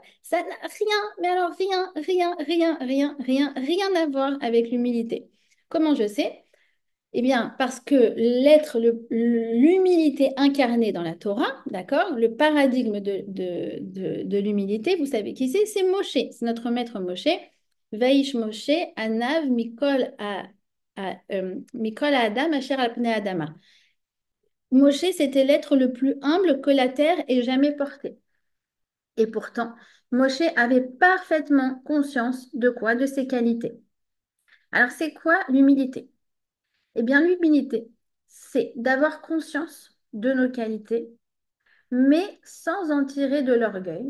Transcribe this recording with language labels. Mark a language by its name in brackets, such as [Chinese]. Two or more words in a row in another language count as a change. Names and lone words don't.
[French] Ça n'a rien, mais alors rien à voir avec l'humilité. Comment je sais? Eh bien, parce que l'humilité incarnée dans la Torah, d'accord, le paradigme de l'humilité, vous savez qui c'est? C'est Moshe, c'est notre maître Moshe. [Hebrew] והאיש משה, ענו, מכל אדם, אשר על פני אדמה. [French] Moshe, c'était l'être le plus humble que la terre ait jamais porté. Et pourtant, Moshe avait parfaitement conscience de quoi? De ses qualités. Alors, c'est quoi l'humilité? Eh bien, l'humilité, c'est d'avoir conscience de nos qualités, mais sans en tirer de l'orgueil.